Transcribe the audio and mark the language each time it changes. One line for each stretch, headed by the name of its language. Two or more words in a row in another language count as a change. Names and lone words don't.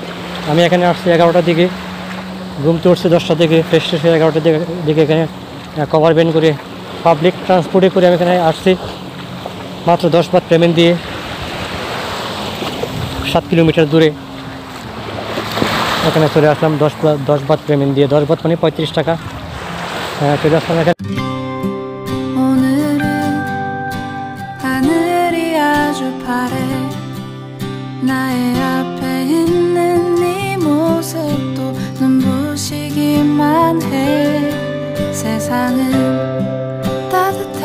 Bangla: আমি এখানে আসছি 11টার দিকে, ঘুমতে উঠছি 10টার দিকে,
English: fresh fresh
Bangla: 11টার দিকে এখানে
English: cover van
Bangla: করে
English: public transport
Bangla: করে আমি এখানে আসছি মাত্র 10 বাত পেমেন্ট দিয়ে। 7 কিলোমিটার দূরে এখানে চলে আসলাম 10 বাত পেমেন্ট দিয়ে। 10 বাত মানে 35 টাকা। চলে আসলাম এখানে।
Korean: 오늘은 하늘이 아주 파래. 나의 앞에 있는 네 모습도 눈부시기만 해. 세상은 따뜻해.